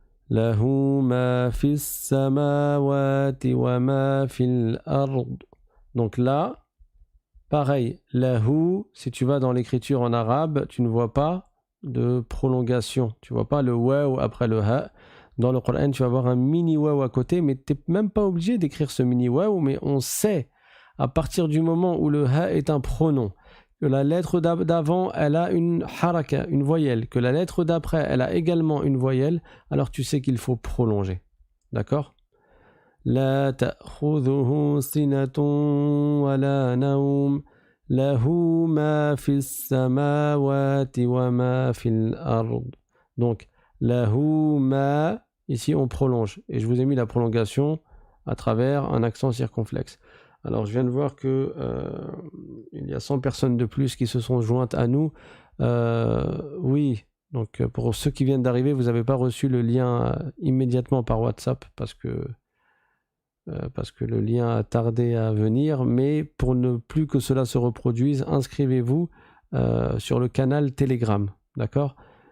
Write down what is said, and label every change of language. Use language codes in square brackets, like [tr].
[ar] له ما في السماوات وما في الأرض. [fr] Donc là, pareil, lahu, si tu vas dans l'écriture en arabe, tu ne vois pas de prolongation. Tu ne vois pas le waw après le ha. Dans le Coran, tu vas avoir un mini waw à côté, mais tu n'es même pas obligé d'écrire ce mini waw, mais on sait, à partir du moment où le ha est un pronom, que la lettre d'avant, elle a une haraka, une voyelle, que la lettre d'après, elle a également une voyelle, alors tu sais qu'il faut prolonger. D'accord ? [ar] لا تأخذه سنة ولا نوم له ما في السماوات وما في الأرض. [fr] Donc, [ar] له ما, [fr] ici on prolonge. Et je vous ai mis la prolongation à travers un accent circonflexe. Alors, je viens de voir que il y a 100 personnes de plus qui se sont jointes à nous. Oui, donc pour ceux qui viennent d'arriver, vous n'avez pas reçu le lien immédiatement par WhatsApp parce que le lien a tardé à venir, mais pour ne plus que cela se reproduise, inscrivez-vous sur le canal Telegram, d'accord ?